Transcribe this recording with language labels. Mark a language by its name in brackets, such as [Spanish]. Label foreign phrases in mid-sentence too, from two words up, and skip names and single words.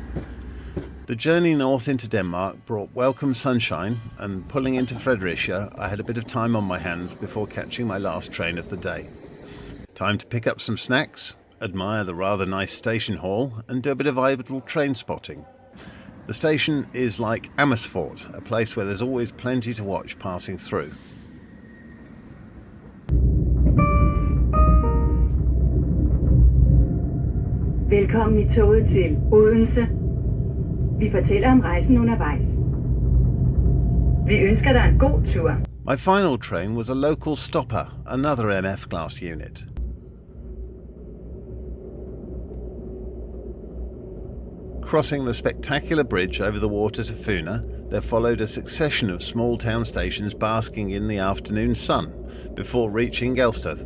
[English] The journey north into Denmark brought welcome sunshine, and pulling into Fredericia, I had a bit of time on my hands before catching my last train of the day. Time to pick up some snacks, admire the rather nice station hall, and do a bit of idle train spotting. The station is like Amersfoort, a place where there's always plenty to watch passing through. [Danish] Velkommen i toget til Odense. Vi fortæller om rejsen undervejs. Vi ønsker dig en god tur. [English] My final train was a local stopper, another MF class unit. Crossing the spectacular bridge over the water to Funa, there followed a succession of small town stations basking in the afternoon sun, before reaching Gelsted.